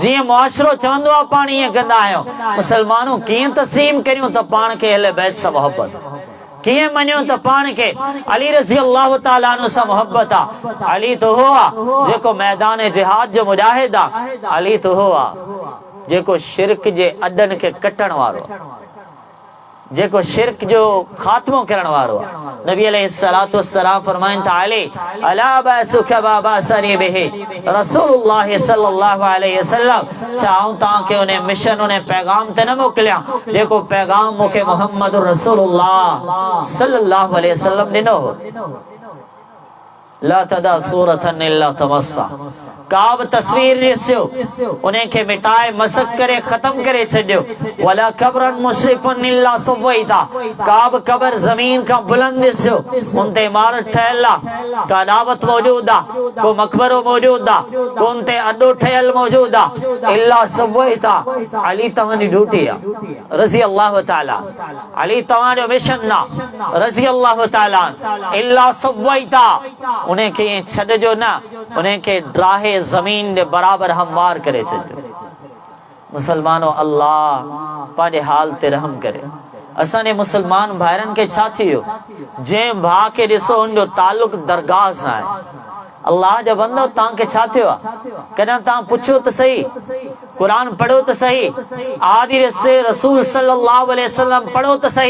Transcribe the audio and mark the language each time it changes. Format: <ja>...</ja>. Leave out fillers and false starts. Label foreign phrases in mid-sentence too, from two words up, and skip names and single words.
<sd>जीअं मुआशरो चवंदो आहे पाण ईअं कंदा आहियूं। मुसलमानों कीअं तस्लीम करियूं त पाण खे</sd> <ar>أهل البيت</ar> <sd>सां मोहब्बत, कीअं मञियो त पाण खे अली</sd> <ar>رضي الله تعالى عنه</ar> <sd>सां मोहब्बत आहे। अली त हो आहे जेको मैदान जिहाद जो मुजाहिद आहे। अली त हो आहे जेको शिरक जे अॾनि खे कटण वारो, जेको शिरक जो खात्मो करण वारो आहे।</sd> <ar>نبي عليه الصلاة والسلام</ar> <sd>फरमाइनि था</sd> <ar>علي ألا أبعثك بما بعثني به رسول الله صلى الله عليه وسلم,</ar> <sd>छा आऊं तव्हांखे उन मिशन उन पैगाम ते न मोकिलियां जेको पैगाम मूंखे मुहम्मद रसूलुल्लाह</sd> <ar>صلى الله عليه وسلم</ar> <sd>ॾिनो हो।</sd> <ar>لا تدع صورة إلا طمستها,</ar> <sd>का बि तस्वीर ॾिसियो उन्हे खे मिटाए मसक करे ख़त्म करे छॾियो।</sd> <ar>ولا قبرا مشرفا إلا سويته,</ar> <sd>का बि क़ब्र ज़मीन खां बुलंद ॾिसियो उन ते इमारत ठहियल आहे, का दावत मौजूद आहे, को मक़बरो मौजूद आहे, को उन ते अॾो ठहियल मौजूद आहे।</sd> <ar>إلا سويته,</ar> <sd>अली तव्हांजी ड्यूटी आहे</sd> <ar>رضي الله تعالى,</ar> <sd>अली तव्हांजो मिशन आहे</sd> <ar>رضي الله تعالى. إلا سويته,</ar> <sd>उन्हें के छॾिजो न, उन्हें के ड्राहे ज़मीन जे बराबर हमवार करे छॾियो। मुसलमानो अल्लाह पंहिंजे हाल ते रहम करे। असांजे मुसलमान भाइरनि खे छा थी वियो? जंहिं भाउ खे ॾिसो उनजो ताल्लुक दरगाह सां आहे। अल्लाह जा बंदो तव्हांखे छा थियो आहे? कॾहिं तव्हां पुछियो त सही, क़ुरान पढ़ो त सही, आदिर से रसूल</sd> <ar>صلى الله عليه وسلم</ar> <sd>पढ़ो त सही।</sd>